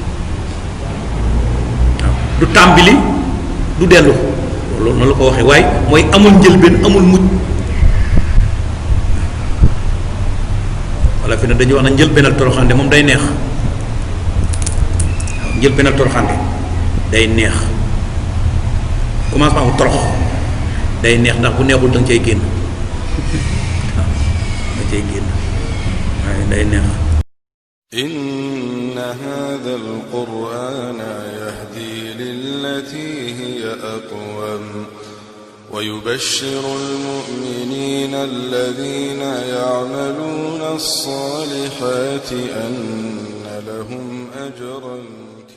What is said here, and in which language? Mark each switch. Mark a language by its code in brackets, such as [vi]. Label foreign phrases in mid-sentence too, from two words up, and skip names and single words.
[wo] waaw du tàmbali du dellu loolu noonu la ko waxee waaye mooy amul njëlbeen amul mucc walla fi ne dañuy wax na njëlbeenal toroxande moom day neex waaw njëlbeenal toroxande day neex commencement bu torox day neex ndax bu neexul da nga cay génn [ar] إن هذا القرآن يهدي للتي هي أقوم ويبشر المؤمنين الذين يعملون الصالحات أن لهم أجرا